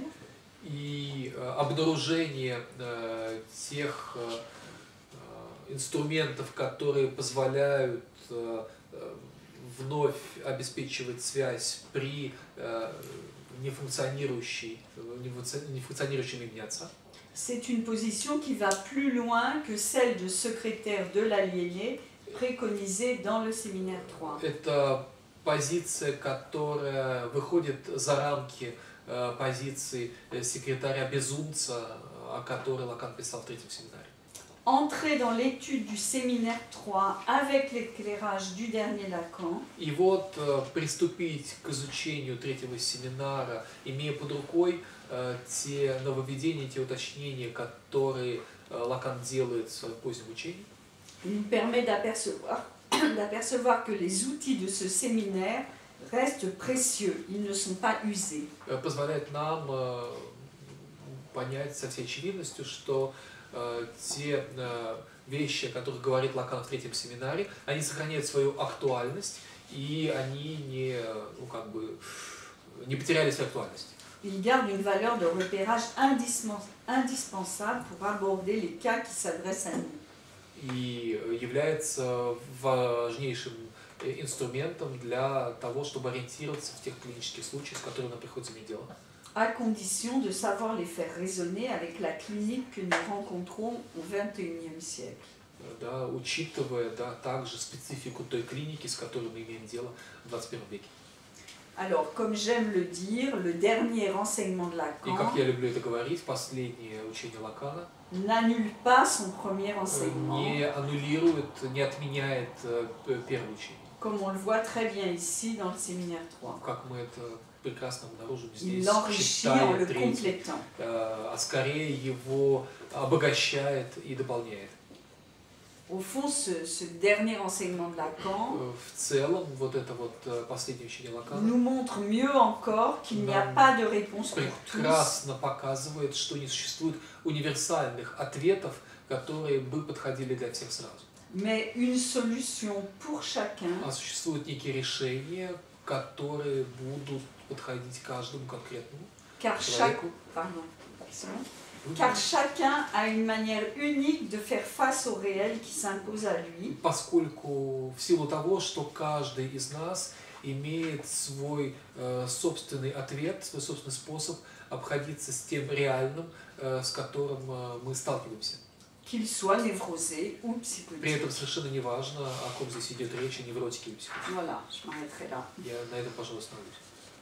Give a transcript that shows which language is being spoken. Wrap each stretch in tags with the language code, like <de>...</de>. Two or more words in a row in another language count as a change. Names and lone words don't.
<ru>И обнаружение тех инструментов, которые позволяют вновь обеспечивать связь при нефункционирующем имени отца.</ru> <fr>C'est une position qui va plus loin que celle de secrétaire de l'aliéné préconisée dans le séminaire 3.</fr> <ru>Это позиция, которая выходит за рамки позиции секретаря-безумца, о которой Лакан писал в третьем семинаре.</ru> <fr>Entrer dans l'étude du séminaire 3 avec l'éclairage du dernier Lacan.</fr> <ru>И вот приступить к изучению третьего семинара, имея под рукой те нововведения, те уточнения, которые Лакан делает в своем позднем учении.</ru> <fr>Il nous permet d'apercevoir que les outils de ce séminaire restent précieux, ils ne sont pas usés.</fr> <ru>Позволяет нам понять со всей очевидностью, что те вещи, о которых говорит Лакан в третьем семинаре, они сохраняют свою актуальность, и они не потеряли свою актуальность.</ru> <fr>Ils gardent une valeur de repérage indispensable pour aborder les cas qui s'adressent à nous.</fr> <ru>И является важнейшим инструментом для того, чтобы ориентироваться в тех клинических случаях, с которыми нам приходится иметь дело.</ru> <fr>À condition de savoir les faire résonner avec la clinique que nous rencontrons au XXIe siècle.</fr> <ru>Да, учитывая также специфику той клиники, с которой мы имеем дело в 21 веке.</ru> <fr>Alors, comme j'aime le dire, le dernier renseignement de</fr> <ru>И как</ru> <fr>Lacan</fr> <ru>я люблю это говорить, последнее учение Лакана</ru> <fr>n'annule pas son premier enseignement,</fr> <ru>не аннулирует, не отменяет первое учение.</ru> <fr>comme on le voit très bien ici dans le séminaire 3.</fr> <ru>Как мы это прекрасно обнаружим</ru> <fr>Il</fr> <ru>здесь,</ru> <fr>l'enrichit en le</fr> <ru>читая третий,</ru> <fr>complétant.</fr> <ru>а скорее его обогащает и дополняет.</ru> <fr>Au fond, ce dernier enseignement de Lacan</fr> <ru>В целом, вот это вот последнее учение Лакана</ru> <fr>nous montre mieux encore qu'il n'y a pas de réponse pour tous,</fr> <ru>прекрасно показывает, что не существует универсальных ответов, которые бы подходили для всех сразу.</ru> <fr>mais une solution pour chacun</fr> <ru>А существуют некие решения, которые будут подходить каждому конкретному</ru> <fr>car chaque...</fr> <ru>человеку.</ru> <fr>Pardon. C'est bon? car chacun a une manière unique de faire face au réel qui s'impose à lui.</fr> <ru>Поскольку в силу того, что каждый из нас имеет свой собственный ответ, свой собственный способ обходиться с тем реальным, с которым мы сталкиваемся.</ru> <fr>Qu'il soit névrosé ou</fr> <ru>При</ru> <fr>psychotique.</fr> <ru>этом совершенно не важно, о ком здесь идет речь, о невротике или психотике.</ru> <fr>Voilà, je m'arrêterai là.</fr> <ru>Я на этом, пожалуй, остановлюсь.</ru>